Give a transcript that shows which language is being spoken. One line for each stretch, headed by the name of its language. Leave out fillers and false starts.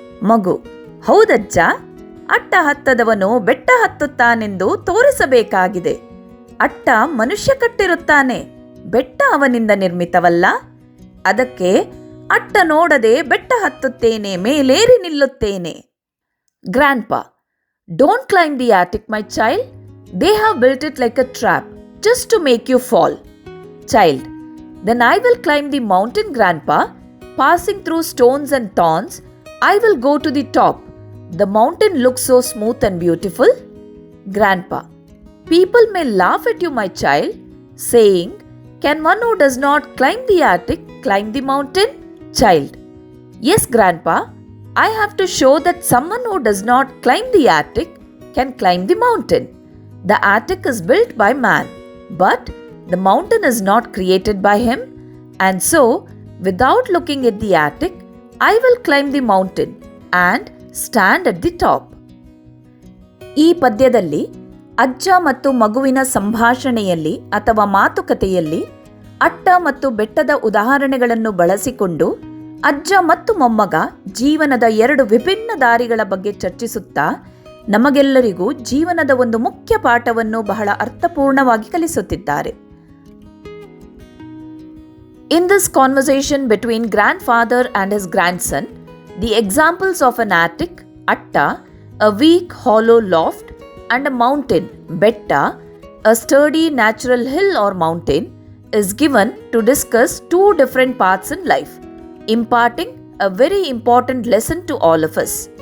Kannada: ಮಗು ಹೌದಜ್ಜ, ಅಟ್ಟ ಹತ್ತದವನು ಬೆಟ್ಟ ಹತ್ತುತ್ತಾನೆಂದು ತೋರಿಸಬೇಕಾಗಿದೆ. ಅಟ್ಟ ಮನುಷ್ಯ ಕಟ್ಟಿರುತ್ತಾನೆ, ಬೆಟ್ಟ ಅವನಿಂದ ನಿರ್ಮಿತವಲ್ಲ. ಅದಕ್ಕೆ ಅಟ್ಟ ನೋಡದೆ ಬೆಟ್ಟ ಹತ್ತುತ್ತೇನೆ, ಮೇಲೇರಿ ನಿಲ್ಲುತ್ತೇನೆ.
English: Grandpa don't climb the attic my child, they have built it like a trap just to make you fall. Child, then I will climb the mountain grandpa, passing through stones and thorns. I will go to the top. The mountain looks so smooth and beautiful. Grandpa, people may laugh at you my child, saying, can one who does not climb the attic climb the mountain? Child, yes grandpa, I have to show that someone who does not climb the attic can climb the mountain. The attic is built by man, but the mountain is not created by him, and so, without looking at the attic, I will climb the mountain and stand at the top.
Kannada: ಈ ಪದ್ಯದಲ್ಲಿ ಅಜ್ಜ ಮತ್ತು ಮಗುವಿನ ಸಂಭಾಷಣೆಯಲ್ಲಿ ಅಥವಾ ಮಾತುಕತೆಯಲ್ಲಿ ಅಟ್ಟ ಮತ್ತು ಬೆಟ್ಟದ ಉದಾಹರಣೆಗಳನ್ನು ಬಳಸಿಕೊಂಡು ಅಜ್ಜ ಮತ್ತು ಮೊಮ್ಮಗ ಜೀವನದ ಎರಡು ವಿಭಿನ್ನ ದಾರಿಗಳ ಬಗ್ಗೆ ಚರ್ಚಿಸುತ್ತಾ ನಮಗೆಲ್ಲರಿಗೂ ಜೀವನದ ಒಂದು ಮುಖ್ಯ ಪಾಠವನ್ನು ಬಹಳ ಅರ್ಥಪೂರ್ಣವಾಗಿ ಕಲಿಸುತ್ತಿದ್ದಾರೆ.
English: In this conversation between grandfather and his grandson, the examples of an attic, atta, a weak hollow loft, and a mountain, betta, a sturdy natural hill or mountain, is given to discuss two different paths in life, imparting a very important lesson to all of us.